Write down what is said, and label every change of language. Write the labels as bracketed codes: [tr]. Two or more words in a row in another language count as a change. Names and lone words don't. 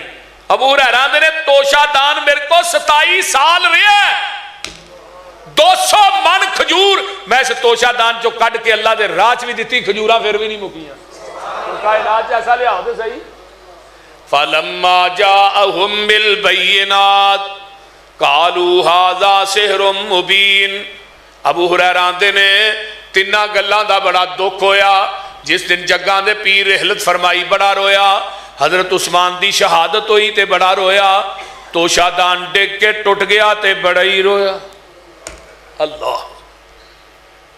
[pa] ابو ہریرہ نے توشہ دان میرے کول 27 سال رہیا، 200 من کھجور میں اس توشہ دان چوں کڈھ کے اللہ دے راہ چ وی دتی، کھجوراں فیر وی نہیں مکیاں. کائنات ایسا لیاؤ تو سہی. [ar] فلما جاءهم بالبينات قالوا هذا سحر مبين. [pa] ابو ہریرہ آہندے نے تناں گلاں دا بڑا دکھ ہویا. جس دن جگاں دے پیر رحلت فرمائی بڑا رویا. حضرت عثمان دی شہادت ہوئی تے بڑا رویا. توشہ دان ڈگ کے ٹٹ گیا تے بڑا ہی رویا. अल्लाह।